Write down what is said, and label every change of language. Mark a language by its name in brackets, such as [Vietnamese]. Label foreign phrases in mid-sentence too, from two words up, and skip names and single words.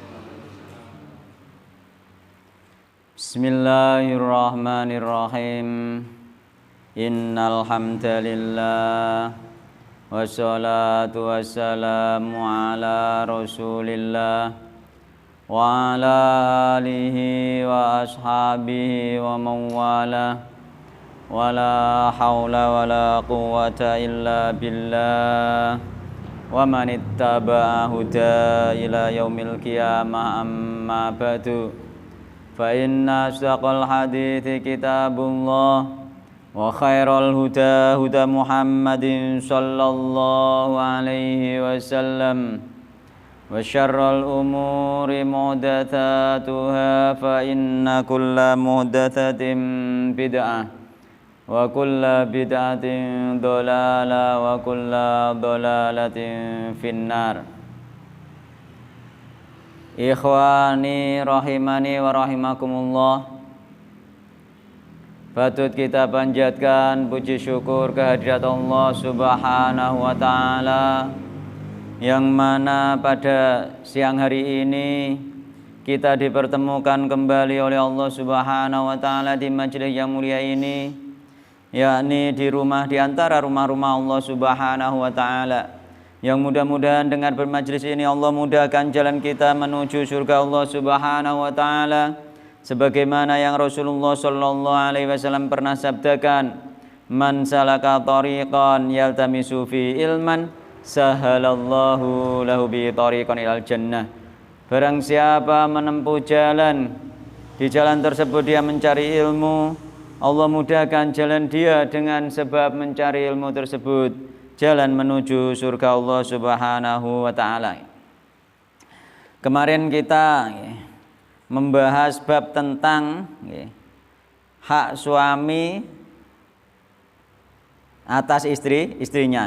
[Arabic] بسم الله الرحمن الرحيم. إن الحمد لله والصلاة والسلام على رسول الله وعلى آله وأصحابه ومن والاه. ولا حول ولا قوة إلا بالله. ومن اتبع هداه إلى يوم القيامة أما بعد. فإن أصدق الحديث كتاب الله وخير الهدي هدي محمد صلى الله عليه وسلم وشر الأمور محدثاتها فإن كل محدثة بدعة وكل بدعة ضلالة وكل ضلالة في النار. إخواني رحمني ورحمكم الله, [Indonesian] patut kita panjatkan puji syukur kehadirat Allah [Arabic] سبحانه وتعالى, [Indonesian] yang mana pada siang hari ini kita dipertemukan kembali oleh Allah [Arabic] سبحانه وتعالى [Indonesian] di majelis yang mulia ini, yakni di antara rumah-rumah Allah [Arabic] سبحانه وتعالى, [Indonesian] yang mudah-mudahan dengan bermajlis ini Allah mudahkan jalan kita menuju surga Allah subhanahu wa ta'ala, sebagaimana yang Rasulullah [Arabic] صلى الله عليه وسلم [Indonesian] pernah sabdakan, [Arabic] من سلك طريقا يلتمس فيه علما سهل الله له به طريقا إلى الجنة. [Indonesian] Barang siapa menempuh jalan, di jalan tersebut dia mencari ilmu, Allah mudahkan jalan dia dengan sebab mencari ilmu tersebut, jalan menuju surga Allah [Arabic] سبحانه وتعالى. [Indonesian] Kemarin kita membahas bab tentang hak suami atas istrinya.